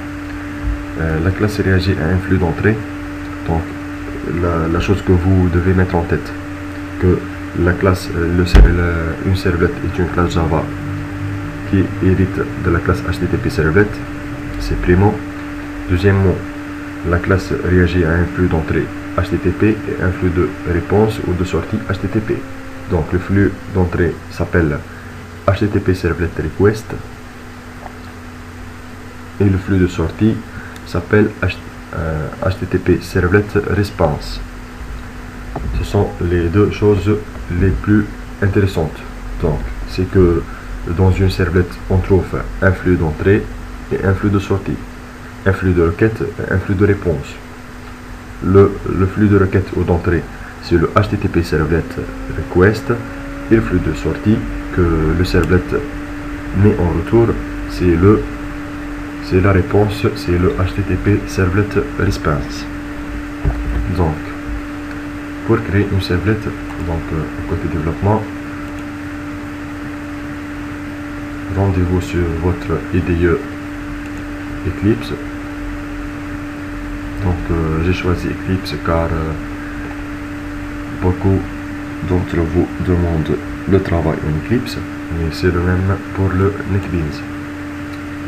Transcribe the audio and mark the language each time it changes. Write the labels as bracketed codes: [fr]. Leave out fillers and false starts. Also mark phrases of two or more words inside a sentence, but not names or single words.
[fr] La classe réagit à un flux d'entrée. Donc la chose que vous devez mettre en tête, que la classe, une servlet est une classe Java qui hérite de la classe HTTP servlet, c'est primo. Deuxièmement, la classe réagit à un flux d'entrée HTTP et un flux de réponse ou de sortie HTTP. Donc le flux d'entrée s'appelle HTTP servlet request et le flux de sortie s'appelle HTTP servlet response. Ce sont les deux choses les plus intéressantes. Donc c'est que dans une servlet on trouve un flux d'entrée et un flux de sortie, un flux de requête et un flux de réponse. Le flux de requête ou d'entrée c'est le HTTP servlet request et le flux de sortie que le servlet met en retour c'est la réponse, c'est le HTTP servlet response. Donc pour créer une servlet, donc côté développement, rendez-vous sur votre IDE Eclipse. Donc j'ai choisi Eclipse car beaucoup d'entre vous demandent le travail en Eclipse, mais c'est le même pour le NetBeans.